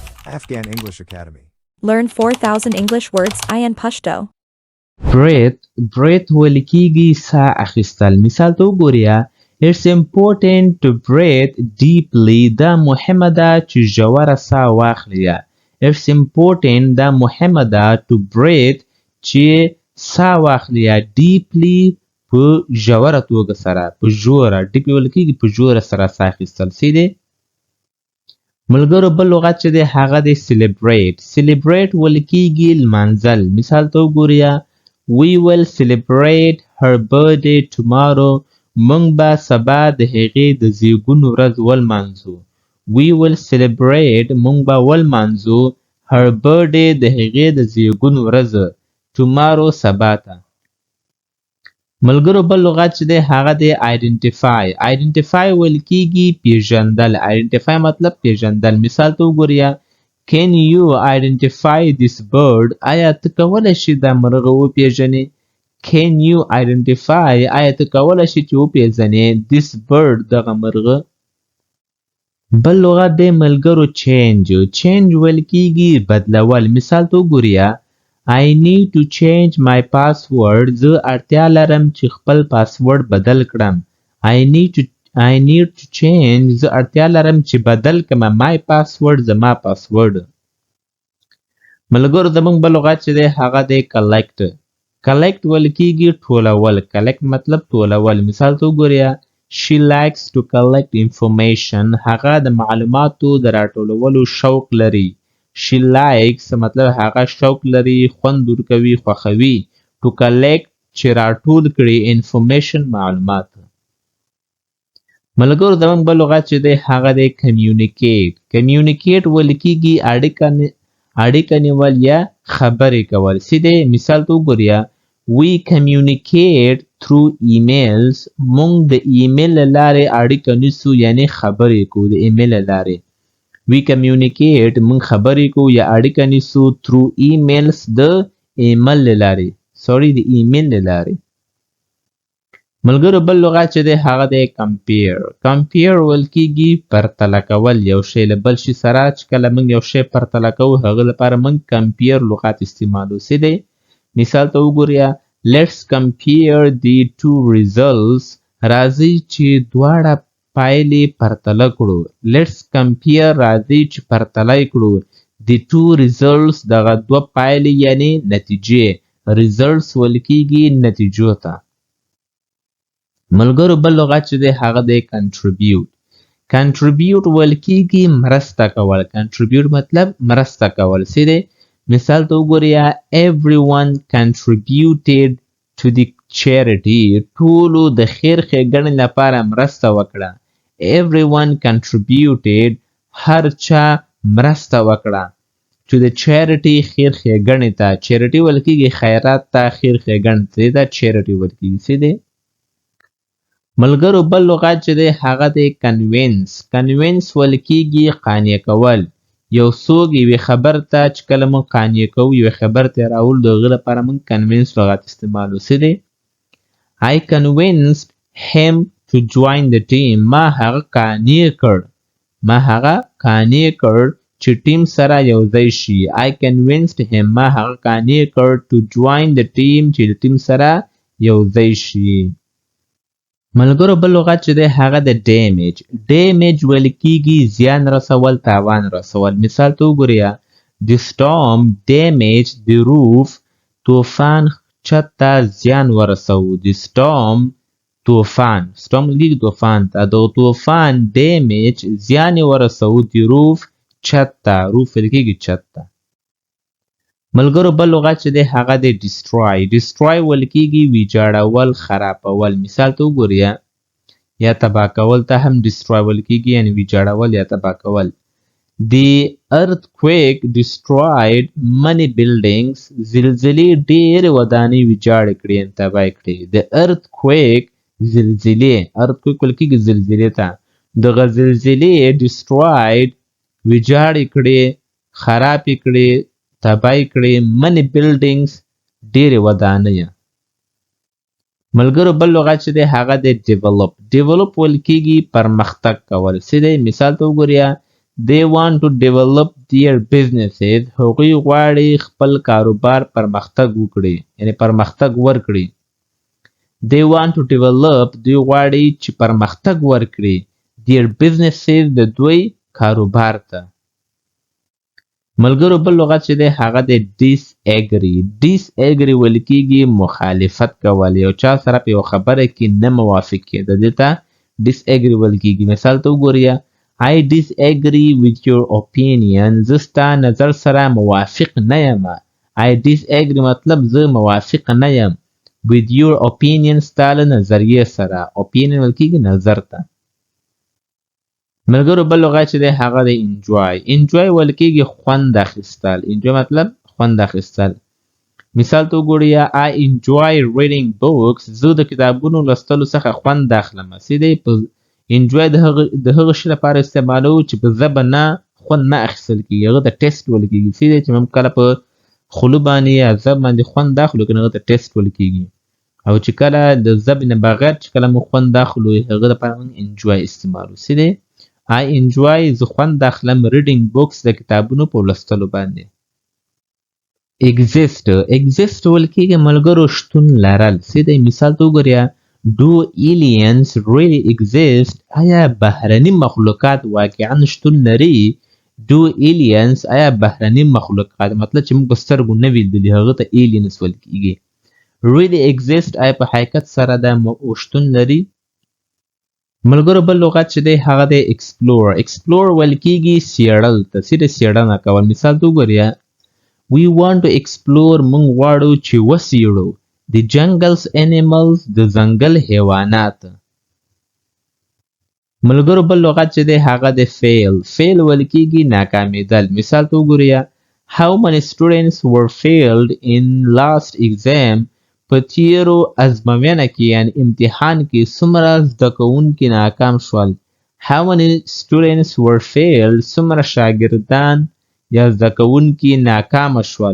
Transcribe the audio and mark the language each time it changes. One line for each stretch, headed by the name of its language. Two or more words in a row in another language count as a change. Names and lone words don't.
English: Afghan English Academy. Learn 4,000 English words in Pashto.
Pashto: breath ولیکيږي ساه اخیستل. مثال ته وګورئ.
English: It's important to breathe deeply.
Pashto: دا مهمه ده چې ژوره ساه واخلئ.
English: It's important
Pashto: دا مهمه ده
English: to breathe
Pashto: چې ساه واخلئ deeply په ژوره توګه سره په ژوره deeply ولیکيږي په ژوره سره ساه اخیستل. سیده ملګرو بل لغت چې دی هغه دی celebrate ولیکيږي لمانځل. مثال ته وګورئ.
English: We will celebrate her birthday tomorrow.
Pashto: موږ به سبا د هغې د زیږون ورځ ولمانځو.
English: We will celebrate
Pashto: موږ به ولمانځو
English: her birthday
Pashto: د هغې د زیږون ورځ tomorrow سبا ته. ملګرو بل لغت چې دی هغه دی identify ولیکيږي پیژندل. identify مطلب پیژندل. مثال ته وګورئ.
English: Can you identify this bird?
Pashto: آیا ته کولی شې دا مرغه وپیژنې؟
English: Can you identify
Pashto: آیا ته کولی شې چې وپیژنې
English: this bird
Pashto: دغه مرغه؟ بل لغت دی ملګرو change ولیکيږي بدلول. مثال ته وګورئ.
English: I need to change my password.
Pashto: زه اړتیا لرم چې خپل پاسورډ بدل کړم.
English: I need to change.
Pashto: زه اړتیا لرم چې بدل کړم
English: my password
Pashto: زما پاسورډ. ملګرو زموږ بل لغت چې دی هغه دی collect ولیکيږي ټولول. collect مطلب ټولول. مثال ته وګورئ.
English: She likes to collect information.
Pashto: هغه د معلوماتو د راټولولو شوق لري.
English: She likes
Pashto: مطلب هغه شوق لري، خوند ورکوي، خوښوي.
English: To collect
Pashto: چې راټول کړي information معلومات. ملګرو زموږ بل لغت چې دی هغه دی communicate ولیکيږي اړیکه نیول یا خبرې کول. سیده مثال ته وګورئ.
English: We communicate through emails.
Pashto: موږ د ایمیل له لارې اړیکه نیسو یعنی خبرې کوو د ایمیل له لارې.
English: We communicate
Pashto: موږ خبرې کوو یا اړیکه نیسو
English: through emails
Pashto: د ایمیل له لارې. د ایمیل له لارې. ملګرو بل لغت چې دی هغه دی compare ولیکيږي پرتله کول. یو شی له بل شي سره چې کله موږ یو شی پرتله کوو هغه لپاره موږ compare لغت استعمالو. سیده مثال ته وګورئ.
English: Let's compare the two results.
Pashto: راځئ چې دواړه پایلې پرتله کړو.
English: Let's compare
Pashto: راځئ چې پرتله کړو
English: the two results
Pashto: دغه دوه پایلې یعنی نتیجې. results ولیکيږي نتیجو ته. ملګرو بل لغت چې دی هغه دی contribute ولیکيږي مرسته کول. contribute مطلب مرسته کول. سیده مثال ته وګورئ.
English: Everyone contributed to the charity.
Pashto: ټولو د خیر ښېګڼې لپاره مرسته وکړه.
English: Everyone contributed.
Pashto: هر چا مرسته وکړه.
English: to the charity
Pashto: خیر ښېګڼې ته. charity ولیکيږي خیرات ته، خیر ښېګڼې ته دا charity ولیکيږي. سیده ملګرو بل لغت چې دی هغه دی convince ولیکيږي قانع کول. یو څوک یوې خبر ته چې کله موږ قانع کوو یوې خبر ته راول د هغه لپاره موږ convince لغت استعمالو.
English: سیده I convinced him to join the team.
Pashto: ما هغه قانع کړ چې ټیم سره یو ځای شي.
English: I convinced him.
Pashto: ما هغه قانع کړ
English: to join the team
Pashto: چې د ټیم سره یو ځای شي. ملګرو بل لغت چې دی هغه د damage ولیکيږي زیان رسول، تاوان رسول. مثال ته وګورئ.
English: The storm damaged the roof.
Pashto: طوفان چت ته زیان ورسوه.
English: The storm
Pashto: ولیکيږي طوفان ته. د طوفان damage زیان ورسوه
English: the roof
Pashto: چت ته. roof ولیکيږي چت ته. ملګرو بل لغت چې دی هغه دی destroy ولیکيږي ویجاړول، خرابول. مثال ته وګورئ. یا تباه کول ته هم destroy ولیکيږي یعنی ویجاړول یا تباه کول.
English: The earthquake destroyed many buildings.
Pashto: زلزلې ډېرې ودانۍ ویجاړې کړې یعنی تباه کړې.
English: The earthquake
Pashto: زلزلې earthquake ولیکيږي زلزلې ته. دغه زلزلې destroyed ویجاړې کړې، خرابې کړې، تباه کړې
English: many buildings
Pashto: ډېرې ودانۍ. ملګرو بل لغت چې دی هغه دی develop ولیکيږي پرمختګ کول. سیده مثال ته وګورئ.
English: they want to develop their businesses.
Pashto: هغوی غواړي خپل کاروبار پرمختګ وکړي یعنی پرمختګ ورکړي.
English: They want to develop
Pashto: دوی غواړي چې پرمختګ ورکړي
English: their businesses
Pashto: د دوی کاروبار ته. ملګرو بل لغت چې دی هغه دی disagree. disagree ویل کېږي مخالفت کول یو چا سره په یو خبره کې نه موافق کېدل دې ته disagree ویل کېږي. مثال ته وګورئ
English: I disagree with your opinion.
Pashto: زه ستا نظر سره موافق نه یم.
English: I disagree
Pashto: مطلب زه موافق نه یم
English: with your opinion
Pashto: ستا له نظریې سره. opinion ویل کېږي نظر ته. ملګرو بل لغت چې دی هغه دی enjoy. enjoy ویل کېږي خوند اخیستل. enjoy مطلب خوند اخیستل. مثال ته وګورئ
English: I enjoy reading books.
Pashto: زه د کتابونو لوستلو څخه خوند اخلم. سیدی په enjoy د هغه شي لپاره استعمالوو چې په ژبه نه خوند نه اخیستل کېږي. هغه ته ټیسټ ویل کېږي. سیدی چې موږ کله په خوله باندې یا ژبه باندې خوند اخلو کنه هغه ته ټیسټ ویل کېږي. او چې کله د ژبې نه بغیر چې کله موږ خوند اخلو هغه لپاره موږ enjoy استعمالوو. سیدی
English: I enjoy
Pashto: زه خوند اخلم
English: reading books
Pashto: د کتابونو په لوستلو باندې. exist. exist ویل کېږي ملګرو شتون لرل. سیدی مثال ته وګورئ
English: Do aliens really exist?
Pashto: آیا بهرني مخلوقات واقعا شتون لري؟
English: Do aliens
Pashto: آیا بهرني مخلوقات مطلب چې موږ په سترګو نه ولیدلي هغه ته aliens ویل کېږي.
English: Really exist
Pashto: آیا په حقیقت سره دا شتون لري؟ ملګرو بل لغت چې دی هغه دی explore. explore ویل کېږي څېړل ته سیده څېړنه کول. مثال ته وګورئ
English: We want to explore
Pashto: موږ غواړو چې وڅېړو
English: The jungle's animals
Pashto: د ځنګل حیوانات. ملګرو بل لغت چې دی هغه دی fail.
English: fail
Pashto: ویل کېږي ناکامېدل. مثال ته وګورئ
English: How many students were failed in last exam?
Pashto: په تېرو ازموینه کې یعنی امتحان کې څومره زده کوونکي ناکام شول.
English: How many students were failed?
Pashto: څومره شاګردان یا زده کوونکي ناکامه شول.